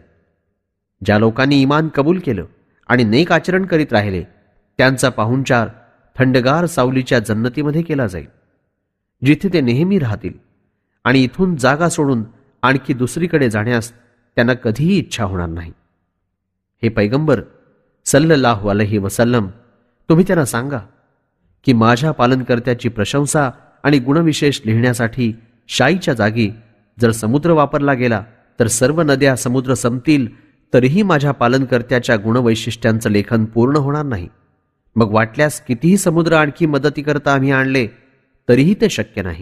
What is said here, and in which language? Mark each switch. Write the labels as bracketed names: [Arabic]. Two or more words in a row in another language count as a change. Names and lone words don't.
[Marathi] ज्या लोकांनी ईमान कबूल केलं आणि नेक आचरण करीत राहिले त्यांचा पाहुणचार थंडगार सावलीच्या जन्नतीमध्ये केला जाईल, जिथे ते नेहमी राहतील आणि इथून जागा सोडून आणखी दुसरीकडे जाण्यास त्यांना कधीही इच्छा होणार नाही. हे पैगंबर [Arabic] صلى الله عليه وسلم, [Marathi] तुम्ही त्यांना सांगा की माझ्या पालनकर्त्याची प्रशंसा आणि गुणविशेष लिहिण्यासाठी शाईच्या जागी जर समुद्र वापरला गेला तर सर्व नद्या समुद्र संपतील तरीही माझ्या पालनकर्त्याच्या गुणवैशिष्ट्यांचं लेखन पूर्ण होणार नाही. मग वाटल्यास कितीही समुद्र आणखी मदतीकरता आम्ही आणले तरीही ते शक्य नाही.